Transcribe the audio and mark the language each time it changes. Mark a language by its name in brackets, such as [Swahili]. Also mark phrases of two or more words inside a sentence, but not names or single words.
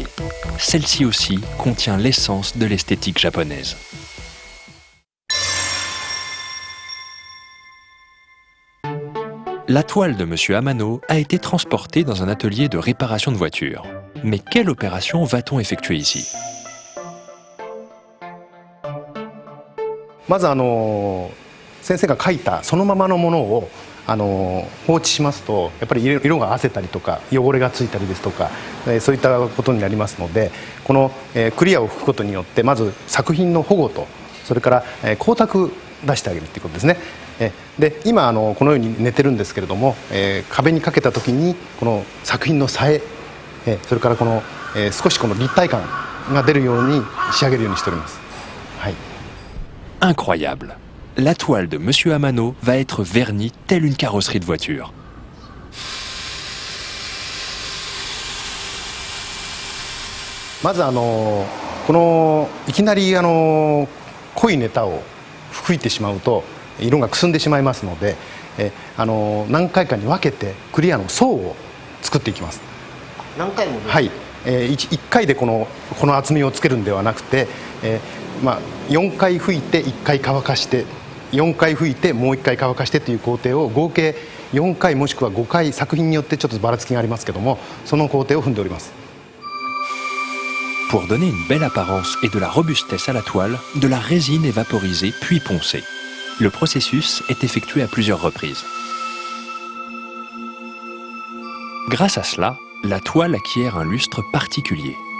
[French] Celle-ci aussi contient l'essence de l'esthétique japonaise. La toile de Monsieur Amano a été transportée dans un atelier de réparation de voitures. Mais quelle opération va-t-on effectuer ici? [Japanese] まず先生が描いたそのままのものを放置しますとやっぱり色が褪せたりとか汚れがついたりですとかそういったことになりますので、このクリアを拭くことによってまず作品の保護とそれから光沢出してあげるということですね。で今このように寝てるんですけれども、壁にかけた時にこの作品のさえそれからこの少しこの立体感が出るように仕上げるようにしております。はい。 [French] Incroyable! La toile de Monsieur Amano va être vernie telle une carrosserie de voiture. [Japanese] まずこのいきなり濃いネタを吹いてしまうと色がくすんでしまいますので、何回かに分けてクリアの層を作っていきます。何回も？はい。1回でこの厚みをつけるんではなくて、4回吹いて1回乾かして4回吹いてもう1回乾かしてという工程を合計4回もしくは5回作品によってちょっとばらつきがありますけども、その工程を踏んでおります。 [French] Pour donner une belle apparence et de la robustesse à la toile, de la résine est vaporisée puis poncée. Le processus est effectué à plusieurs reprises. Grâce à cela, la toile acquiert un lustre particulier.